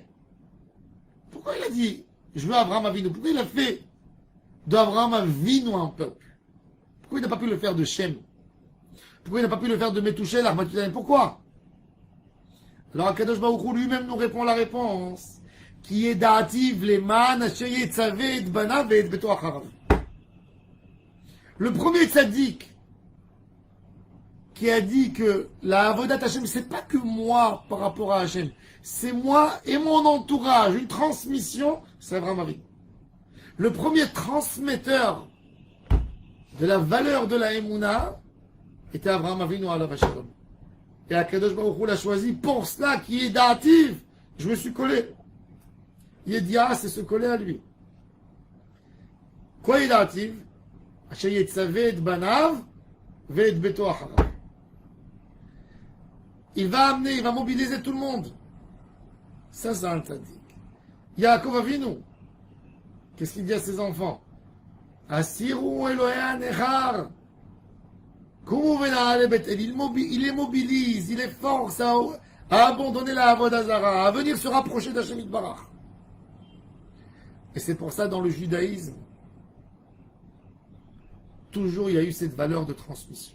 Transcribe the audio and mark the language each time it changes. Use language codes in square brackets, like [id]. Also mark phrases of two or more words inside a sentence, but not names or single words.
[fr] Pourquoi il a dit je veux Abraham Avinu? Pourquoi il a fait d'Abraham Avinu un peuple? Pourquoi il n'a pas pu le faire de Shem? Pourquoi il n'a pas pu le faire de Methushel, Mathusalem? Pourquoi? Alors [he] הקדוש ברוך הוא [fr] lui-même nous répond la réponse qui est [he] ידעתיו למען אשר יצוה את בניו את ביתו אחריו. [fr] Le premier tzaddik qui a dit que la [he] עבודת השם, [fr] c'est pas que moi par rapport à Hashem, c'est moi et mon entourage, une transmission, c'est Abraham Avinu. Le premier transmetteur de la valeur de la Emouna était Abraham Avinu [he] עליו השלום. [fr] Et [he] הקדוש ברוך הוא [fr] l'a choisi pour cela qui est dative. Je me suis collé. Yedia, c'est se coller à lui. Quoi est dative? [he] אשר יצוה את בניו ואת ביתו אחריו. [fr] Il va amener, il va mobiliser tout le monde. Ça, c'est un tzaddik. Yaakov Avinu, qu'est-ce qu'il dit à ses enfants? [he] הסירו אלהי נכר. [fr] Il les mobilise, il les force à abandonner la [he] עבודה זרה, [fr] à venir se rapprocher d' [he] השם יתברך. [fr] Et c'est pour ça, dans le judaïsme, toujours il y a eu cette valeur de transmission.